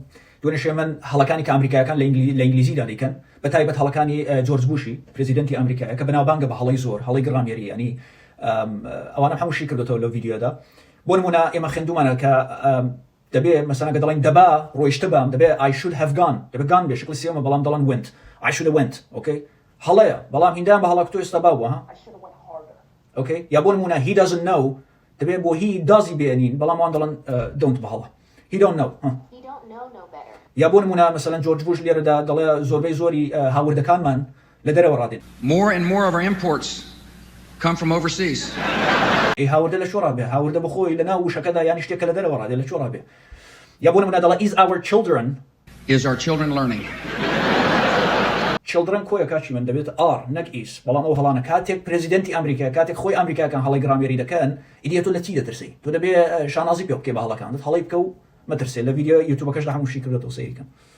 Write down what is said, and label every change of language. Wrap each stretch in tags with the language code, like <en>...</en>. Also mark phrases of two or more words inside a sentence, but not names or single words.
<ckb>دوێنێ من هەڵەکانی کە ئەمریکایەکان لە ئینگلیزیدا دەیکەن بە تایبەت هەڵەکانی جۆرج بوشی پرێزیدەنتی ئەمریکایە کە بەناوبانگە بە هەڵەی زۆر هەڵەی گڕامێری ینی ئەوانە هەمووشی کردوتەوە لەو ڤیدیۆدا. بۆ نمونە ئێمە خوێندومانە کە دەبێ مەسەڵەن کە دەڵێن دەبا ڕۆیشتە بام دەبێ</ckb> <en>I should have gone</en> <ckb>دەبێ گان بێ شکلی سێومە بەڵام دەڵێن went</ckb> <en>I should have went</en> <ckb>okay هەڵەیە بەڵام هیندان بە هەڵەک تۆ ئێستا باوە ها okay یا بۆ نمونە</ckb> <en>he doesn't know</en> <ckb>دەبێ بۆ</ckb> <en>he doesy</en> <ckb>بێنین بەڵام وان دەڵێن don't بە هەڵە</ckb> <en>he don't know</en> <ckb>یا بۆ نمونە مەسەڵەن جۆرج بوش لێرەدا دەڵێ زۆربەی زۆری هاوردەکانمان لە دەرەوە ڕادێن.</ckb> <en>More and more of our imports come from overseas.</en> <ckb>هاوردە لە شۆ ڕابێ هاوردە بخۆی لە ناو وشەکەدا یانی شتێکە لە دەرەوە ڕادێ لە شۆ ڕابێ. یا بۆ نمونە دەڵێ</ckb> <en>is our children Is our children learning?</en> <ckb>children کۆیە کاچی من دەبێت r نەک is بەڵام ئەو هەڵانە کاتێک پرێزیدەنتی ئەمریکا کاتێک خۆی ئەمریکاکان هەڵی گرامێری دەکەن ئیدیە تۆ لە چی دەترسی تۆ دەبێ شانازی پێ بکەی بە هەڵەکانت هەڵی بکە و مەترسێ لە ڤیدیۆ یوتیوبەکەشدا هەمووشی کردێتەوە سەیریکەن.</ckb>